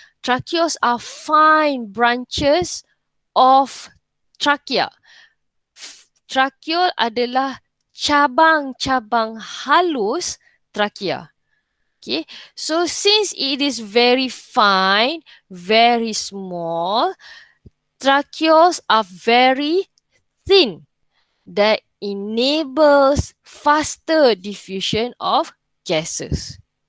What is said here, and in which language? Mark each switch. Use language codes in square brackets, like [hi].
[en] Tracheoles are fine branches of trachea. [id] Tracheole adalah cabang-cabang halus trachea. [en] Okay, so since it is very fine, very small, tracheoles are very thin. That enables faster diffusion of gases.